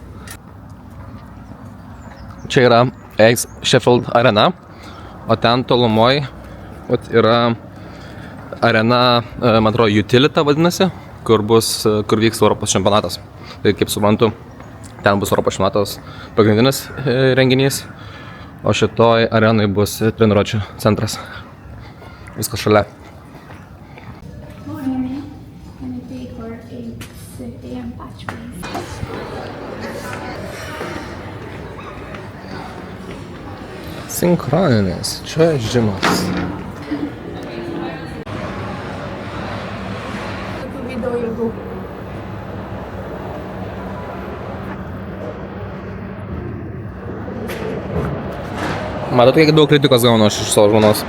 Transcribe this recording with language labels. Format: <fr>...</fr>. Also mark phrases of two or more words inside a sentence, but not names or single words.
<lt>Čia yra Sheffield arena, o ten tolumoj yra arena, man atrodo, Utilita vadinasi, kur vyks Europos čempionatas. Tai kaip suprantu, ten bus Europos čempionatas pagrindinis renginys, o šitoj arenai bus treniruočių centras. Viskas šalia.</lt> <en>for 8 a.m. batch, please.</en> <lt>Sinchroninis čiuožimas. Tokių video ilgų. Matot, kiek daug kritikos gaunu aš iš savo žmonos.</lt>